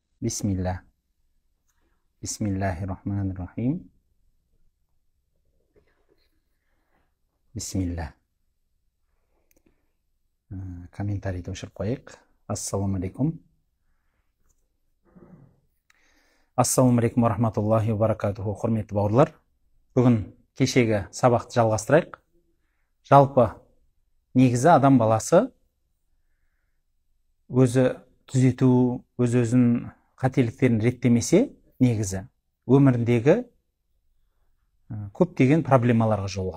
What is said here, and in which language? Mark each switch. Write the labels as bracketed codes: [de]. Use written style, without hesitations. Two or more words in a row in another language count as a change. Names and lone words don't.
[ar] بسم الله. بسم الله الرحمن الرحيم. بسم الله. [kk] Kommentariyді өшіріп қойық. [ar] السلام عليكم. السلام عليكم ورحمة الله وبركاته. [kk] Құрметті бауырлар, бүгін кешегі сабақты жалғастырайық. Жалпы негізі адам баласы өзі түзету, өз-өзін қателіктерін реттемесе, негізі өміріндегі көптеген проблемаларға жолығады.